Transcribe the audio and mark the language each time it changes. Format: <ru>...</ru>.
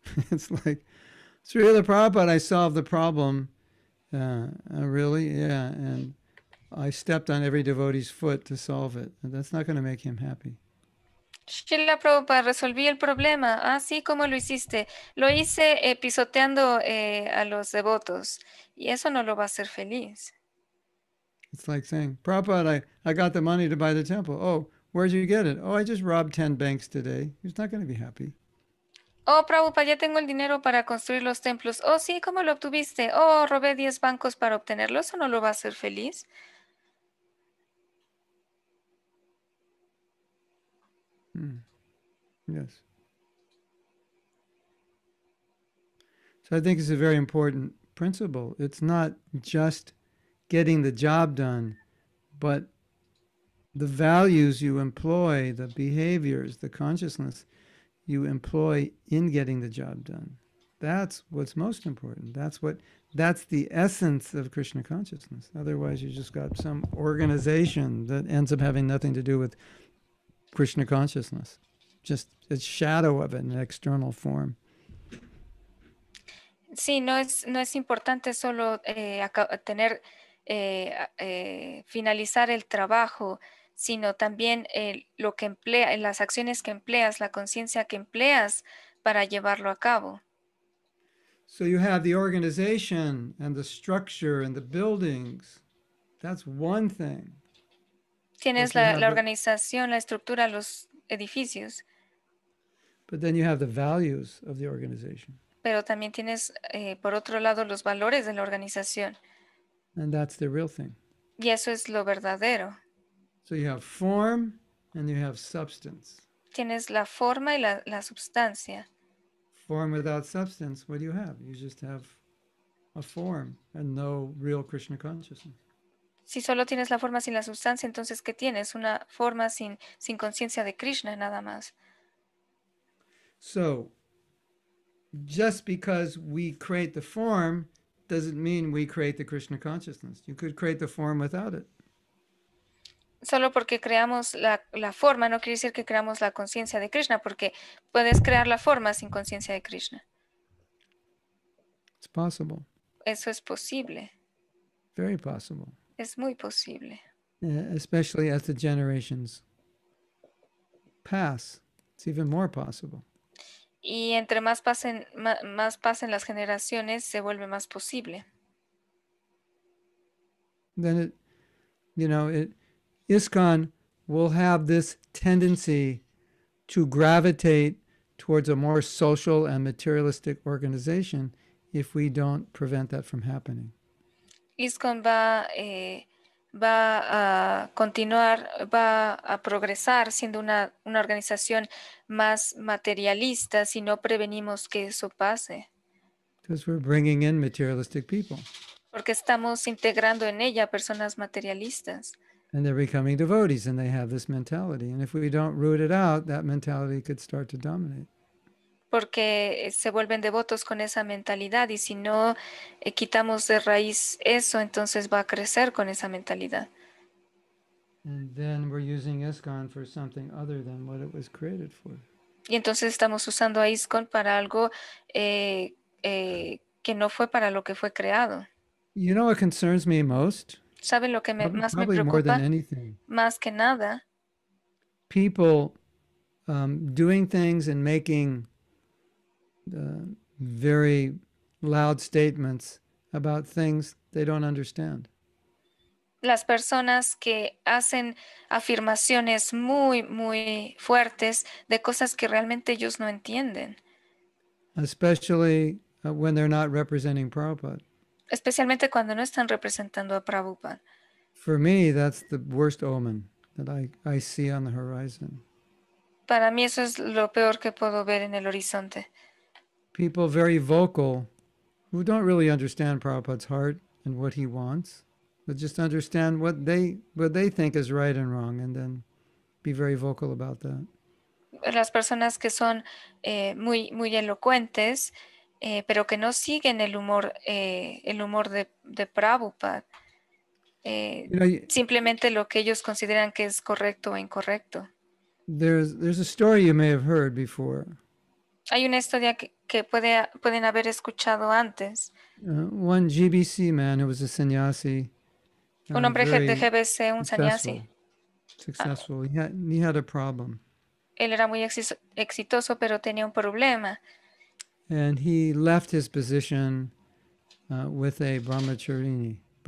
<en>It's like, Srila Prabhupada, I solved the problem. Really? Yeah. And I stepped on every devotee's foot to solve it. And that's not going to make him happy.</en> <es>Srila Prabhupada, resolví el problema. Ah, sí, ¿cómo lo hiciste? Lo hice pisoteando a los devotos. Y eso no lo va a hacer feliz.</es> <en>It's like saying, Prabhupada, I got the money to buy the temple. Oh, where'd you get it? Oh, I just robbed 10 banks today. He's not going to be happy.</en> <es>Oh, Prabhupada, ya tengo el dinero para construir los templos. Oh, sí, ¿cómo lo obtuviste? Oh, robé 10 bancos para obtenerlo. Eso no lo va a hacer feliz.</es> <en>Yes. So I think it's a very important principle. It's not just getting the job done, but the values you employ, the behaviors, the consciousness you employ in getting the job done. That's what's most important. That's the essence of Krishna consciousness. Otherwise, you just got some organization that ends up having nothing to do with Krishna consciousness. Just a shadow of it in an external form.</en> <es>Sí, no es importante solo finalizar el trabajo, sino también lo que las acciones que empleas, la conciencia que empleas para llevarlo a cabo.</es> <en>So you have the organization and the structure and the buildings. That's one thing.</en> <es>Tienes Pues</es> <en>you have</en> <es>la</es> <en>the-</en> <es>organización, la estructura, los edificios,</es> <en>But then you have the values of the organization.</en> <es>pero también tienes, por otro lado, los valores de la organización.</es> <en>And that's the real thing.</en> <es>Y eso es lo verdadero.</es> <en>So you have form and you have substance.</en> <es>Tienes la forma y la substancia.</es> <en>Form without substance, what do you have? You just have a form and no real Krishna consciousness.</en> <es>Si solo tienes la forma sin la sustancia, entonces ¿qué tienes? Una forma sin conciencia de Krishna, nada más.</es> <en>So just because we create the form doesn't mean we create the Krishna consciousness. You could create the form without it.</en> <es>Solo porque creamos la forma, no quiere decir que creamos la conciencia de Krishna, porque puedes crear la forma sin conciencia de Krishna.</es> <en>It's possible,</en> <es>Eso es posible,</es> <en>very possible,</en> <es>es muy posible.</es> <en>especially as the generations pass. It's even more possible.</en> <es>Y entre más pasen las generaciones, se vuelve más posible.</es> <en>Then ISKCON will have this tendency to gravitate towards a more social and materialistic organization if we don't prevent that from happening.</en> <es>ISKCON va a continuar, va a progresar siendo una organización más materialista si no prevenimos que eso pase,</es> <en>Because we're bringing in materialistic people</en> <es>porque estamos integrando en ella personas materialistas.</es> <en>and they're becoming devotees and they have this mentality. And if we don't root it out, that mentality could start to dominate.</en> <es>Porque se vuelven devotos con esa mentalidad y si no quitamos de raíz eso, entonces va a crecer con esa mentalidad.</es> <en>And then we're using ISKCON for something other than what it was created for.</en> <es>Y entonces estamos usando a ISKCON para algo que no fue para lo que fue creado.</es> <en>You know what concerns me most?</en> <es>¿Saben lo que más me</es> <en>Probably more than</en> <es>preocupa?</es> <en>anything.</en> <es>Más que nada,</es> <en>People doing things and making very loud statements about things they don't understand.</en> <es>las personas que hacen afirmaciones muy, muy fuertes de cosas que realmente ellos no entienden,</es> <en>Especially when they're not representing Prabhupada.</en> <es>especialmente cuando no están representando a Prabhupada.</es> <en>For me, that's the worst omen that I see on the horizon.</en> <es>Para mí eso es lo peor que puedo ver en el horizonte.</es> <en>People very vocal who don't really understand Prabhupada's heart and what he wants, but just understand what they think is right and wrong, and then be very vocal about that.</en> <es>Las personas que son muy, muy elocuentes, pero que no siguen el humor de Prabhupada.</es> <en>You know,</en> <es>Simplemente lo que ellos consideran que es correcto o incorrecto.</es> <en>there's a story you may have heard before.</en> <es>Hay una historia que pueden haber escuchado antes.</es> <en>One GBC man who was a sannyasi.</en> <es>Un hombre</es> <en>very</en> <es>de GBC, un sannyasi.</es> <en>Successful. He had a problem.</en> <es>Él era muy exitoso, pero tenía un problema.</es> <en>And he left his position with a brahmacharini.</en>